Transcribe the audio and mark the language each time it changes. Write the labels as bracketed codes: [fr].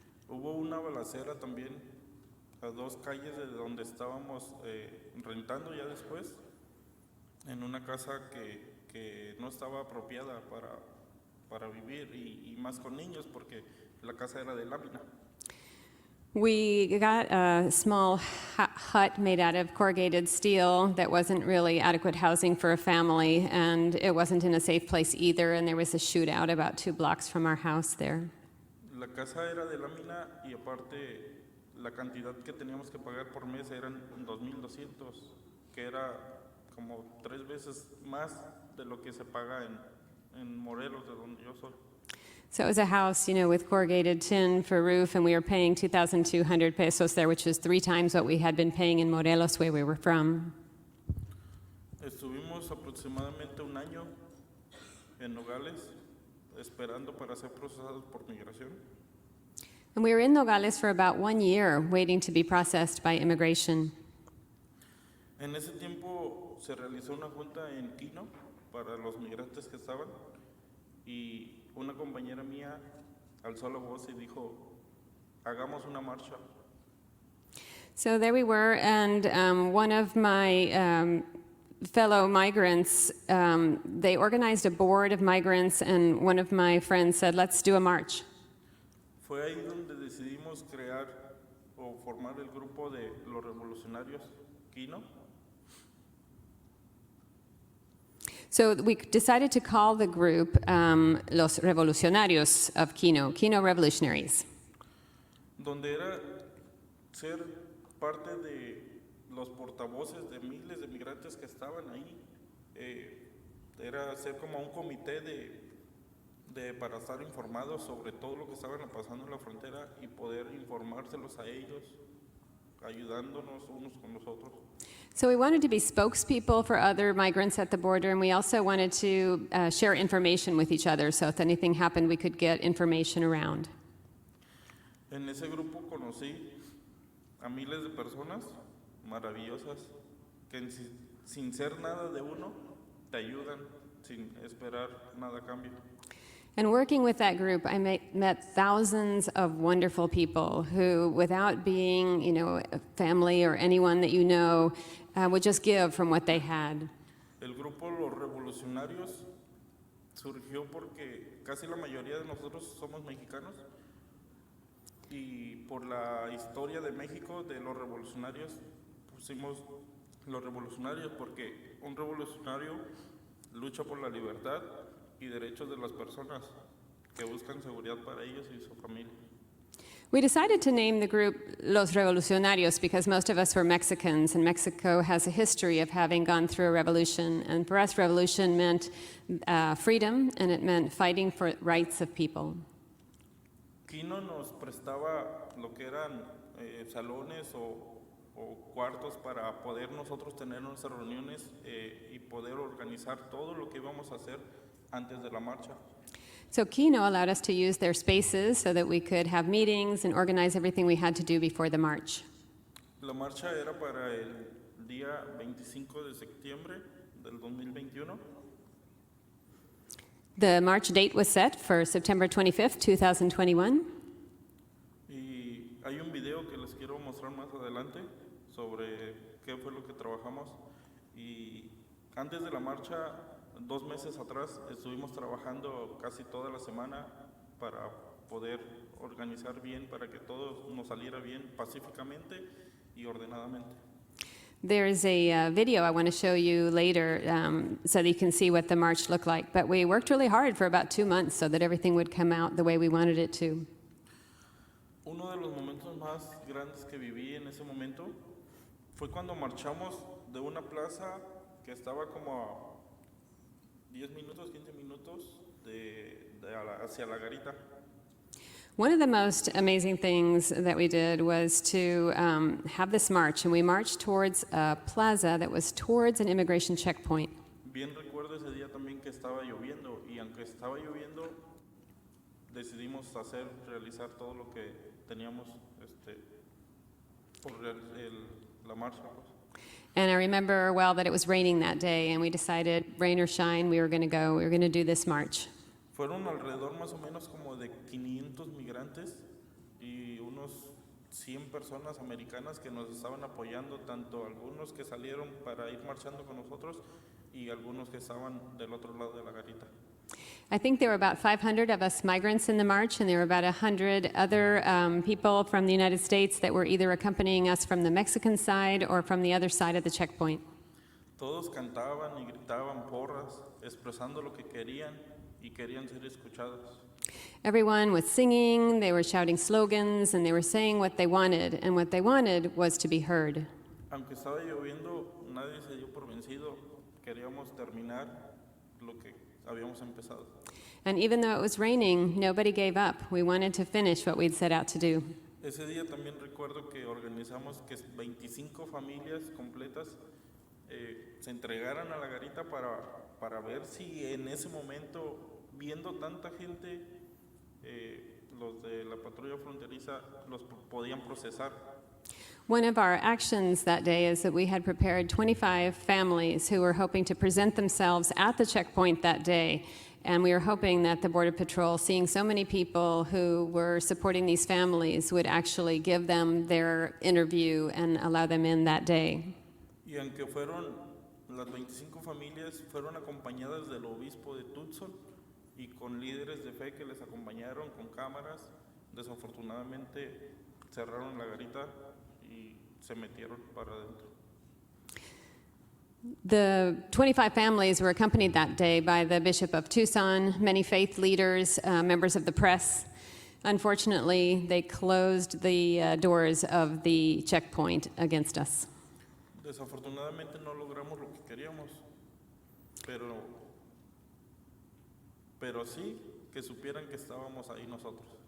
[es] Hubo una balacera también a 2 calles de donde estábamos rentando ya después, en una casa que no estaba apropiada para vivir y más con niños porque la casa era de lámina. [en] We got a small hut made out of corrugated steel that wasn't really adequate housing for a family, and it wasn't in a safe place either, and there was a shootout about 2 blocks from our house there. [es] La casa era de lámina y aparte la cantidad que teníamos que pagar por mes eran 2,200, que era como 3 veces más de lo que se paga en Morelos, de donde yo soy. [en] So it was a house, with corrugated tin for roof, and we were paying 2,200 pesos there, which was 3 times what we had been paying in Morelos, where we were from. [es] Estuvimos aproximadamente un año en Nogales esperando para ser procesados por migración. [en] And we were in Nogales for about 1 year, waiting to be processed by immigration. [es] En ese tiempo se realizó una junta en Kino para los migrantes que estaban y una compañera mía alzó la voz y dijo, hagamos una marcha. [en] So there we were, and one of my fellow migrants, they organized a board of migrants, and one of my friends said, let's do a march. [es] Fue ahí donde decidimos crear o formar el grupo de los revolucionarios Kino. [en] So we decided to call the group Los Revolucionarios of Kino, Kino Revolutionaries. [es] Donde era ser parte de los portavoces de miles de migrantes que estaban ahí. Era ser como un comité para estar informados sobre todo lo que estaban pasando en la frontera y poder informárselos a ellos, ayudándonos unos con los otros. [en] So we wanted to be spokespeople for other migrants at the border, and we also wanted to share information with each other, so if anything happened, we could get information around. [es] En ese grupo conocí a miles de personas maravillosas que sin ser nada de uno te ayudan sin esperar nada a cambio. [en] And working with that group, I met thousands of wonderful people who, without being, a family or anyone that you know, would just give from what they had. [es] El grupo Los Revolucionarios surgió porque casi la mayoría de nosotros somos mexicanos y por la historia de México de los revolucionarios pusimos los revolucionarios porque un revolucionario lucha por la libertad y derechos de las personas que buscan seguridad para ellos y su familia. [en] We decided to name the group Los Revolucionarios because most of us were Mexicans, and Mexico has a history of having gone through a revolution. And for us, revolution meant freedom, and it meant fighting for rights of people. [es] Kino nos prestaba lo que eran salones o cuartos para poder nosotros tener nuestras reuniones y poder organizar todo lo que íbamos a hacer antes de la marcha. [en] So Kino allowed us to use their spaces so that we could have meetings and organize everything we had to do before the march. [es] La marcha era para el día 25 de septiembre del 2021. [en] The march date was set for September 25th, 2021. [es] Y hay un video que les quiero mostrar más adelante sobre qué fue lo que trabajamos. Y antes de la marcha, 2 meses atrás, estuvimos trabajando casi toda la semana para poder organizar bien, para que todo nos saliera bien pacíficamente y ordenadamente. [en] There's a video I want to show you later so that you can see what the march looked like. But we worked really hard for about 2 months so that everything would come out the way we wanted it to. [es] Uno de los momentos más grandes que viví en ese momento fue cuando marchamos de una plaza que estaba como a 10 minutos, 15 minutos hacia la garita. [en] One of the most amazing things that we did was to have this march, and we marched towards a plaza that was towards an immigration checkpoint. [es] Bien recuerdo ese día también que estaba lloviendo y aunque estaba lloviendo decidimos realizar todo lo que teníamos por la marcha. [en] And I remember well that it was raining that day, and we decided, rain or shine, we were going to go. We were going to do this march. [es] Fueron alrededor más o menos como de 500 migrantes y unos 100 personas americanas que nos estaban apoyando, tanto algunos que salieron para ir marchando con nosotros y algunos que estaban del otro lado de la garita. [en] I think there were about 500 of us migrants in the march, and there were about 100 other people from the United States that were either accompanying us from the Mexican side or from the other side of the checkpoint. [es] Todos cantaban y gritaban porras, expresando lo que querían y querían ser escuchados. [en] Everyone was singing, they were shouting slogans, and they were saying what they wanted, and what they wanted was to be heard. [es] Aunque estaba lloviendo, nadie se dio por vencido. Queríamos terminar lo que habíamos empezado. [en] And even though it was raining, nobody gave up. We wanted to finish what we'd set out to do. [es] Ese día también recuerdo que organizamos que 25 familias completas se entregaran a la garita para ver si en ese momento, viendo tanta gente, los de la patrulla fronteriza los podían procesar. [en] One of our actions that day is that we had prepared 25 families who were hoping to present themselves at the checkpoint that day. And we were hoping that the Border Patrol, seeing so many people who were supporting these families, would actually give them their interview and allow them in that day. [es] Y aunque fueron las 25 familias, fueron acompañadas del obispo de Tucson y con líderes de fe que les acompañaron con cámaras, desafortunadamente cerraron la garita y se metieron para adentro. [en] The 25 families were accompanied that day by the Bishop of Tucson, many faith leaders, members of the press. Unfortunately, they closed the doors of the checkpoint against us. [es] Desafortunadamente no logramos lo que queríamos, pero sí que supieran que estábamos ahí nosotros.